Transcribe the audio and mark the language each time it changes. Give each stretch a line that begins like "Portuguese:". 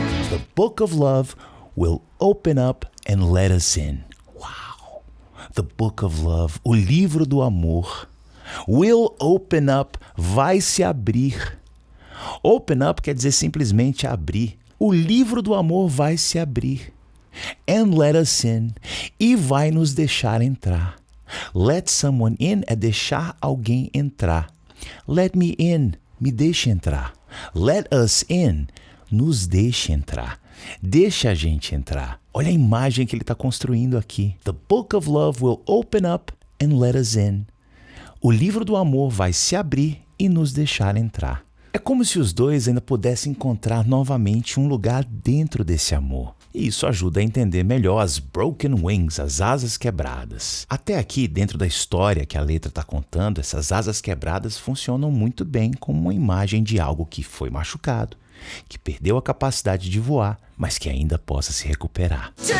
English: The book of love will open up and let us in. Wow! The book of love,
Portuguese: o livro do amor,
English: will open up,
Portuguese: vai se abrir. Open up quer dizer simplesmente abrir. O livro do amor vai se abrir.
English: And let us in,
Portuguese: e vai nos deixar entrar. Let someone in é deixar alguém entrar.
English: Let me in,
Portuguese: me deixe entrar.
English: Let us in,
Portuguese: nos deixe entrar. Deixa a gente entrar. Olha a imagem que ele está construindo aqui.
English: The book of love will open up and let us in.
Portuguese: O livro do amor vai se abrir e nos deixar entrar. É como se os dois ainda pudessem encontrar novamente um lugar dentro desse amor. E isso ajuda a entender melhor as broken wings, as asas quebradas. Até aqui, dentro da história que a letra está contando, essas asas quebradas funcionam muito bem como uma imagem de algo que foi machucado, que perdeu a capacidade de voar, mas que ainda possa se recuperar.